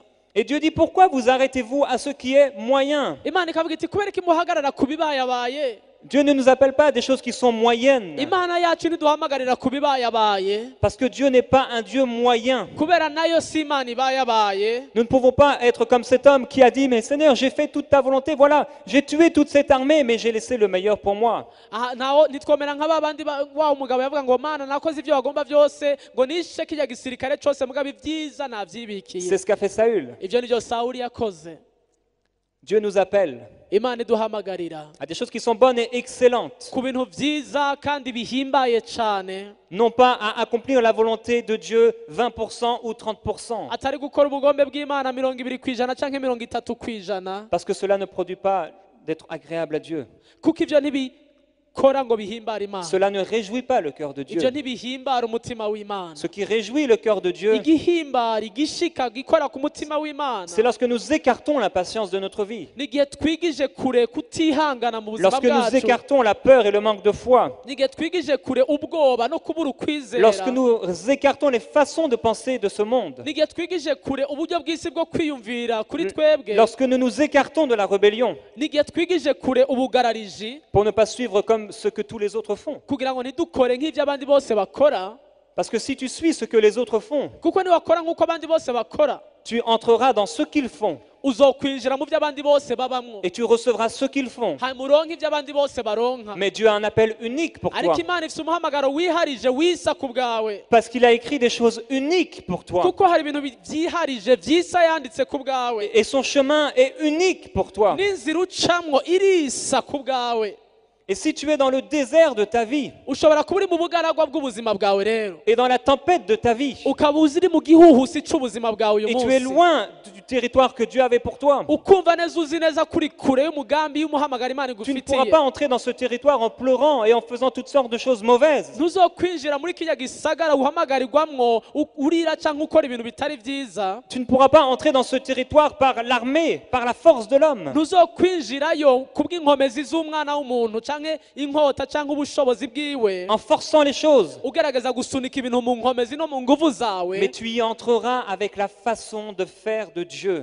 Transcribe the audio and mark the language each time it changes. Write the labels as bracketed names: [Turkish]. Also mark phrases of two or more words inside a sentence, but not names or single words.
[French] Et Dieu dit, pourquoi vous arrêtez-vous à ce qui est moyen? [Rundi] Imana ikavuga iti kubera iki muhagarara ku bibayabaye. [French] Dieu ne nous appelle pas à des choses qui sont moyennes. [Rundi] Imana yacu ntiduhamagarira ku bibayabaye [French] Parce que Dieu n'est pas un Dieu moyen. [Rundi] kubera nayo si Imana ibayabaye. [French] Nous ne pouvons pas être comme cet homme qui a dit, mais Seigneur, j'ai fait toute ta volonté, voilà, j'ai tué toute cette armée, mais j'ai laissé le meilleur pour moi. [Rundi] Aha, naho nitwomera nk'aba bandi wa umugabo yavuga ngo Mana nakoze ibyo wagomba byose ngo nishe kijya gisirikare cyose mugabo ibyiza [French] C'est [Rundi] navyibikiye. [French] ce qu'a fait Saül. [Rundi] Ibyo nibyo Sawuli yakoze. [French] Dieu nous appelle [Rundi] Imana iduhamagarira [French] à des choses qui sont bonnes et excellentes, [Rundi] ku bintu vyiza kandi bihimbaye cane, [French] non pas à accomplir la volonté de Dieu 20% ou 30%, [Rundi] atari gukora ubugombe bw'Imana 20% canke 30%, [French] parce que cela ne produit pas d'être agréable à Dieu. [Rundi] kuko ivyo ntibikora ngo bihimbare Imana. [French] Cela ne réjouit pas le cœur de Dieu. [Rundi] Ivyo ntibihimbara umutima w'Imana. [French] Ce qui réjouit le cœur de Dieu, [Rundi] Igihimbara igishika gikora ku mutima w'Imana [French] c'est lorsque nous écartons la patience de notre vie, [Rundi] n'igihe twigije kure kutihangana mu buzima [French] lorsque nous [Rundi] bwacu, [French] écartons la peur et le manque de foi, [Rundi] n'igihe twigije kure ubwoba no kubura ukwizera, [French] lorsque nous écartons les façons de penser de ce monde, [Rundi] n'igihe twigije kure uburyo bw'isi bwo kwiyumvira kuri twebwe, [French] lorsque nous nous écartons de la rébellion [Rundi] n'igihe twigije kure ubugarariji [French] pour ne pas suivre comme ce que tous les autres font. [Rundi] kugira ngo ntidukore nk'ibyo abandi bose bakora, [French] Parce que si tu suis ce que les autres font, [Rundi] kuko niwakora nk'uko abandi bose bakora [French] tu entreras dans ce qu'ils font [Rundi] uzokwinjira mu byo abandi bose babamwo, [French] et tu recevras ce qu'ils font. [Rundi] hanyuma uronke ibyo abandi bose baronka. [French] Mais Dieu a un appel unique pour toi, [Rundi] Ariko Imana ifite umuhamagaro wiharije wisa ku bwawe, [French] parce qu'il a écrit des choses uniques pour toi. [Rundi] kuko hari ibintu byiharije vyisa yanditse ku bwawe, [French] Et son chemin est unique pour toi. [Rundi] n'inzira ucamwo irisa ku bwawe. [French] Et si tu es dans le désert de ta vie [Rundi] Ushobora kuba uri mu bugaragwa bw'ubuzima bwawe rero, [French] et dans la tempête de ta vie, [Rundi] ukaba uri mu gihuhusi c'ubuzima bwawe uyu [French] et tu es [Rundi] munsi, [French] loin du territoire que Dieu avait pour toi, [Rundi] ukumva neza uzi neza kuri kure y'umugambi y'umuhamagaro Imana [French] tu ne pourras [Rundi] igufitiye, [French] pas entrer dans ce territoire en pleurant et en faisant toutes sortes de choses mauvaises. [Rundi] ntuzokwinjira muri kijya gisagara uhamagarirwamwo urira canke ukora ibintu bitari vyiza, [French] Tu ne pourras pas entrer dans ce territoire par l'armée, par la force de l'homme. [Rundi] ntuzokwinjirayo kubw'inkomezi z'umwana w'umuntu canke inkota canke ubushobozi bwiwe, [French] En forçant les choses. [Rundi] ugerageza gusunika ibintu mu nkomezi no mu nguvu zawe, [French] Mais tu y entreras avec la façon de faire de Dieu.